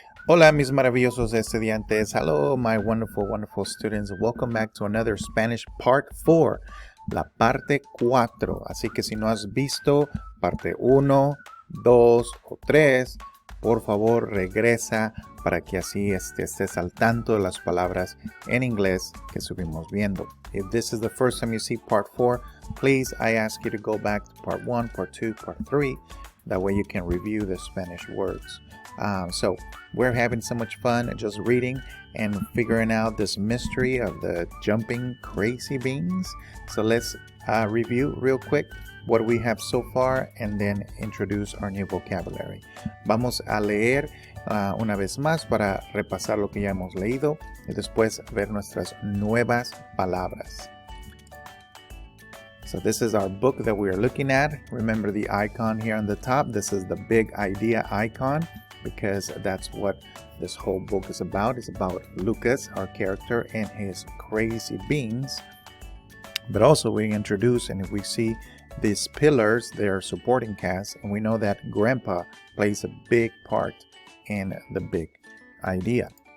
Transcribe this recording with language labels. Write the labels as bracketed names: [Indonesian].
[Spanish] Hola, mis maravillosos estudiantes. [English] Hello, my wonderful, wonderful students. Welcome back to another Spanish Part 4, [Spanish] la parte 4. Así que si no has visto parte 1, 2 o 3, por favor regresa para que así estés al tanto de las palabras en inglés que subimos viendo. [English] If this is the first time you see Part 4, please, I ask you to go back to Part 1, Part 2, Part 3. That way you can review the Spanish words. So we're having so much fun just reading and figuring out this mystery of the jumping crazy beans. So let's review real quick what we have so far and then introduce our new vocabulary. [Spanish] Vamos a leer una vez más para repasar lo que ya hemos leído y después ver nuestras nuevas palabras. [English] So this is our book that we are looking at. Remember the icon here on the top. This is the big idea icon, because that's what this whole book is about. It's about Lucas, our character, and his crazy beans. But also we introduce, and if we see these pillars, they're supporting cast, and we know that Grandpa plays a big part in the big idea.